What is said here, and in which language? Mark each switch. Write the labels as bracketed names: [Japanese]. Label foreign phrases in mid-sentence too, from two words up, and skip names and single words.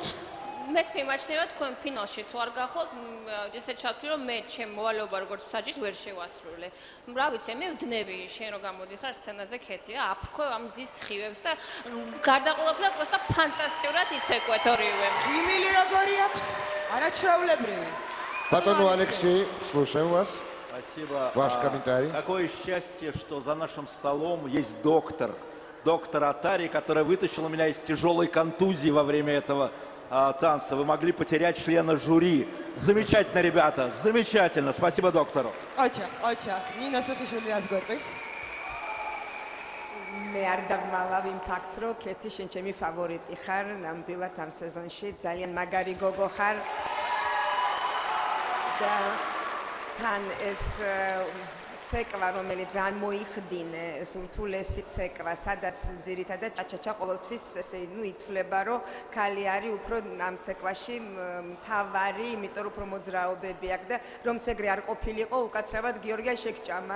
[Georgian] მეც მიმაჩნია რომ თქვენ ფინალში თუ არ გახოთ, ესე ჩავთვლი რომ მე ჩემ მოვალეობა როგორც საჯის ვერ შევასრულე. რა ვიცი, მე ვდნები შენ რო გამოდიხარ სცენაზე ქეთია, აფრქვე ამ მზის სხივებს და გარდაყოლაფრა პროსტა ფანტასტიკურად იცეკვეთ ორივე. იმილი როგორი აქვს? არაჩვეულებრივი. [Russian] Батону Алексей, слушаем вас. Спасибо. Ваш комментарий. Какое счастье, что за нашим столом есть доктор Атари, который вытащил меня из тяжелой контузии во время этого танца. Вы могли потерять члена жюри. Замечательно, ребята, замечательно. Спасибо доктору. Оча, Нина Софишвили разготовилась. [Georgian] მე არ დავმალავ იმ ფაქტს, რომ კეთი შენ ჩემი ფავორიტი ხარ, ნამდვილად ამ სეზონში ძალიან მაგარი გოგო ხარ. და თან ეს ცეკვა, რომელიც ძალიან მოიხდინე, სულთულესი ცეკვა, სადაც ძირითადად ჭაჭაჭა ყოველთვის ესე ითვლება, რომ ქალი არის უფრო ამ ცეკვაში მთავარი, იმიტომ რომ უფრო მოძრაობები აქვს და რომც ეგრე არ ყოფილიყო, უკაცრავად გიორგია შეგჭამა.